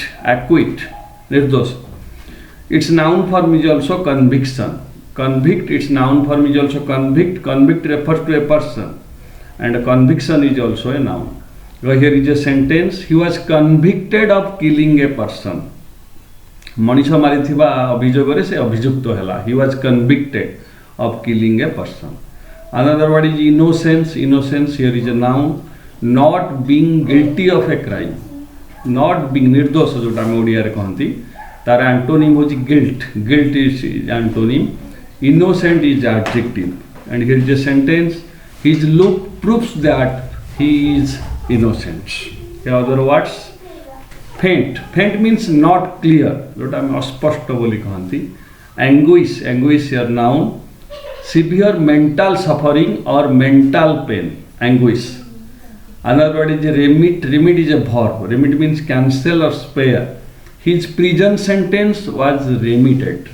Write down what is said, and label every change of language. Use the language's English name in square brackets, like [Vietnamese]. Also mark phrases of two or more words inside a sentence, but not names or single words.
[English] Acquit, nirdosh. Its noun form is also conviction. Convict, its noun form is also convict. Convict refers to a person. And conviction is also a noun. Here is a sentence. He was convicted of killing a person. [Odia] ମନୀଷ ମାରିଥିବା ଅଭିଯୋଗରେ ସେ ଅଭିଯୁକ୍ତ ହେଲା. [English] He was convicted of killing a person. Another word is innocence. Innocence here is a noun. Not being guilty of a crime. Not being [Odia] ନିର୍ଦୋଷ ଯୋଉଟା ହମ ଓଡ଼ିଆ ରେ କହନ୍ତି ତାର ଆଣ୍ଟୋନିମ ହେଉଛି guilt. [English] Guilt is antonym. Innocent is adjective. And here is a sentence. His look proves that he is innocent. Here other words. Faint. Faint means not clear. [Odia] ଯୋଉଟା ହମ ଅସ୍ପଷ୍ଟ ବୋଲି କହନ୍ତି. [English] Anguish. Anguish here noun. Severe mental suffering or mental pain. Anguish. Another word is remit. Remit is a verb. Remit means cancel or spare. His prison sentence was remitted.